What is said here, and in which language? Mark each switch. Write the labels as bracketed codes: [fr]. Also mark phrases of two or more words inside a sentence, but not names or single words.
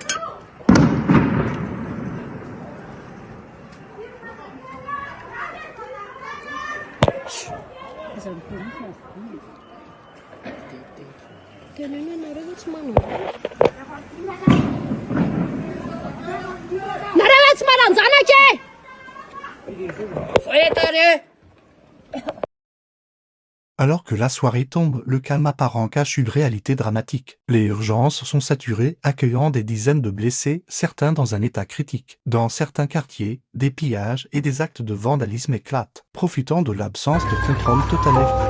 [mg] Teneno nareo tsy manao. Nareo tsy maranjanaka e. [fr] Alors que la soirée tombe, le calme apparent cache une réalité dramatique. Les urgences sont saturées, accueillant des dizaines de blessés, certains dans un état critique. Dans certains quartiers, des pillages et des actes de vandalisme éclatent, profitant de l'absence de contrôle total.